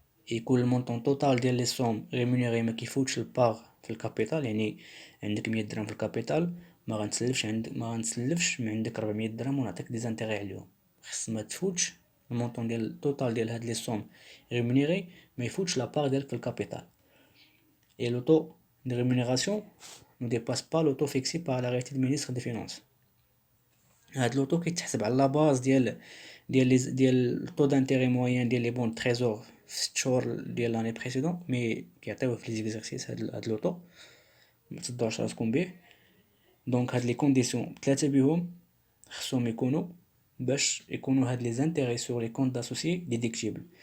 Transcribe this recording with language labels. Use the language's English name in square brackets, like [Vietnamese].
[Arabic] يكون المونطون توتال ديال لي سوم ريمونيري ما كيفوتش البار في الكابيتال. يعني عندك 100 درهم في الكابيتال ما غنتسلفش من عندك 400 درهم ونعطيك دي زانتيغي عليهم. خص ما تفوتش المونطون ديال التوتال ديال هاد لي سوم ريمونيري ما يفوتش لا بار ديالك في الكابيتال. [French] Et le taux de rémunération ne dépasse pas le taux fixé par l'arrêté du ministre des Finances. [Arabic] هاد لوطو كيتحسب على لا باز ديال الطو دانتيري موين ديال لي بون تريزور في 6 شهور ديال لاني بريسيدون، مي كيعطيوه في لي زيكزارسيس هاد لوطو متصدعوش راسكم بيه. دونك هاد لي كونديسيون 3 بيهم خصهم يكونوا باش يكونوا هاد لي زانتيري سور لي كونت داسوسيي ديديكتيبل.